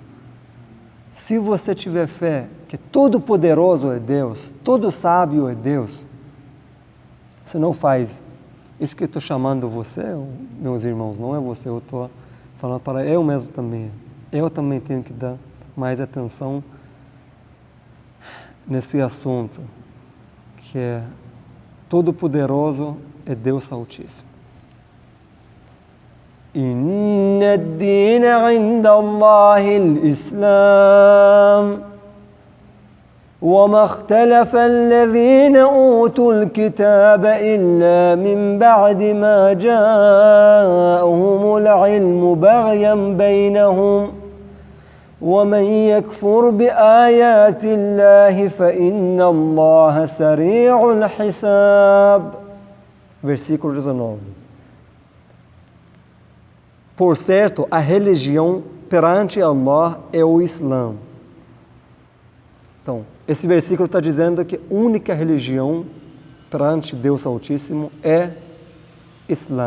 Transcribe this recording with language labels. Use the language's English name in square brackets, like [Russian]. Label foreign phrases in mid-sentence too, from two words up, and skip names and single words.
[Portuguese] Se você tiver fé que todo poderoso é Deus, todo sábio é Deus, você não faz isso que eu estou chamando você, meus irmãos, não é você, eu estou falando para eu mesmo também. Eu também tenho que dar mais atenção nesse assunto, que é todo poderoso é Deus Altíssimo. [Arabic] إن الدين عند الله الإسلام. وما اختلف الذين أوتوا الكتاب إلا من بعد ما جاءهم العلم بغيا بينهم ومن يكفر بآيات الله فإن الله سريع الحساب. [Portuguese] Versículo 19. Por certo, a religião perante Allah é o Islã. Então, esse versículo está dizendo que a única religião perante Deus Altíssimo é Islã.